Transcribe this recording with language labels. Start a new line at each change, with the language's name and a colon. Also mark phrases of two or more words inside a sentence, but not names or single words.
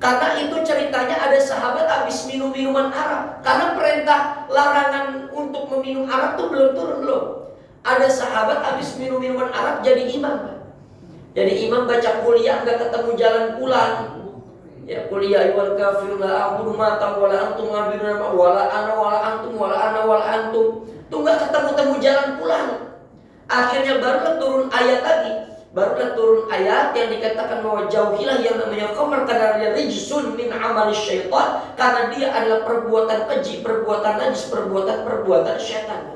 Indonesian: Karena itu ceritanya ada sahabat habis minum minuman arak. Karena perintah larangan untuk meminum arak itu belum turun belum. Ada sahabat habis minum minuman arak jadi imam. Jadi imam baca kuliah nggak ketemu jalan pulang. Ya kuliah
Arabic: والكافرون لا أعبد ما تعبدون ولا أنتم عابدون ولا أنا ولا أنتم ولا أنا ولا أنتم.
Indonesian: Tuh nggak ketemu jalan pulang. Akhirnya barulah turun ayat lagi. Barulah turun ayat yang dikatakan bahwa jauhilah yang namanya khamar karena dia
Arabic: رجس من عمل الشيطان,
Indonesian: karena dia adalah perbuatan keji, perbuatan najis, perbuatan syaitan.